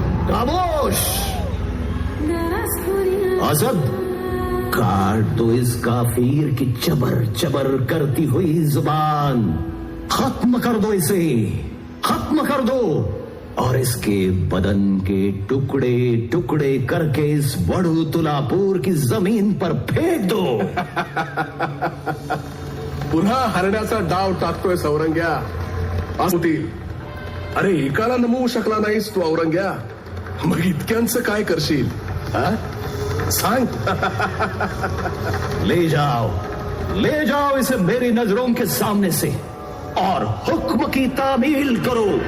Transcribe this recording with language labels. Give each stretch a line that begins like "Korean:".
Hindi: खामोश, आजब, काट दो इस काफिर की चबर चबर करती हुई जुबान। खत्म कर दो इसे, खत्म कर दो, और इसके बदन के टुकड़े टुकड़े करके इस वडू तुलापुर की जमीन पर फेंक दो।
Marathi: पुन्हा हरण्याचा डाव टाकतोय औरंग्या। होतील, अरे एकाला नमवू शकला नाहीस तू औरंग्या, मग इतक्यांचं काय करशील? सांग।
Hindi: ले जाओ इसे मेरी नजरों के सामने से और हुक्म की तामील करो।